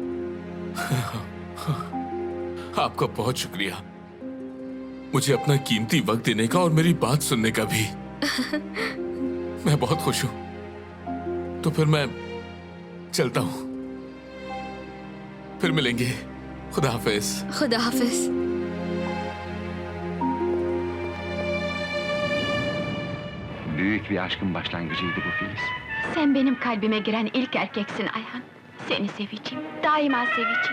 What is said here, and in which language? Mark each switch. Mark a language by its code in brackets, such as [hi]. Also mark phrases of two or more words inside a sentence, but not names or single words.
[hi] आपका बहुत शुक्रिया, मुझे अपना कीमती वक्त देने का और मेरी बात सुनने का भी। मैं बहुत खुश हूं। तो फिर मैं चलता हूं, फिर मिलेंगे। खुदा हाफिज। खुदा हाफिज। [tr] Büyük bir aşkın başlangıcıydı bu Filiz. Sen benim kalbime giren ilk erkeksin Ayhan. Seni seveceğim. Daima seveceğim.